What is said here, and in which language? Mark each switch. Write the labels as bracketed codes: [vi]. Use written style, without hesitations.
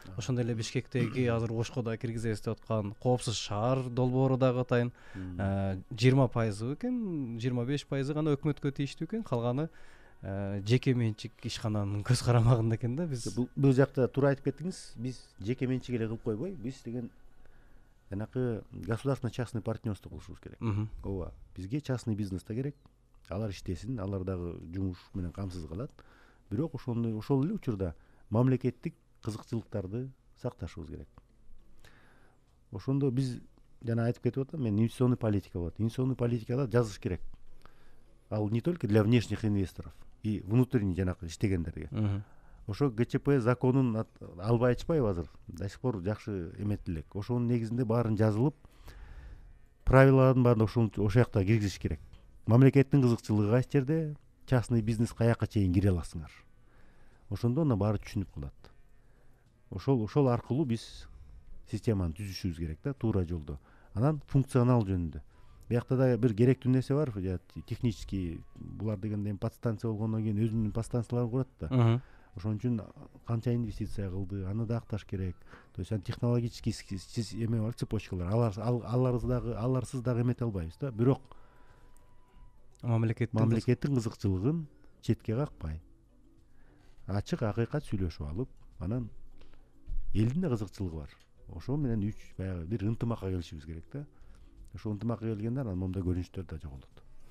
[ky] Ошондой эле Бишкектеги азыр Ошко да киргизебиз деп аткан Коопсуз шаар долбоору дагы атайын 20% экен, 25% гана өкмөткө тийиштүү экен, калганы жеке менчик ишкананын көз карамагында экен да биз. Бул жакта туура айтып кеттиңиз. Биз жеке менчик эле кылып койбой, биз деген жанакы [ru] государственно частный партнерство [ky] кылышыбыз керек. Ооба, бизге частный бизнес да керек. Алар иштесин, алар дагы жумуш менен камсыз калат. Бирок ошол эле учурда мамлекеттик кызыкчылыктарды сакташыбыз керек. Ошондо биз жана айтып кетип атам, мен [ru] инвестиционный политика [ky] болот. Инвестиционный политикада жазыш керек. Ал [ru] не только для внешних инвесторов, и внутренний [ky] жанакы иштегендерге. Ошо ГЧП законун албай ачпайбы азыр? [ru] До сих пор [ky] жакшы эметти элек. Ошонун негизинде баарын жазылып, правилалардын баарын ошол жакта киргизиш керек. Мамлекеттин кызыкчылыгы кайсы жерде, [ru] частный бизнес [ky] каяка чейин кире аласыңар. Ошондо ана баары түшүнүп калат. Ошол аркылуу биз системаны түзүшүбүз керек да, туура жолдо. Анан функционал жөнүндө. Биякта да бир керектүү нерсе бар, технический, булар дегенде подстанция болгондон кийин өзүнүн подстанцияларын курат да. Ошон үчүн канча инвестиция кылды, аны да акташ керек. [ru] То есть технологический [ky] эме бар, цепочкалар. Аларсыз дагы эмете албайбыз да. Бирок мамлекеттин кызыкчылыгын четке какпай, ачык акыйкат сүйлөшүп алып, анан элдин да кызыкчылыгы бар. Ошо менен баягы бир ынтымакка келишибиз керек да. Ошо ынтымакка келгенде анан момундай көрүнүштөр да жоголот.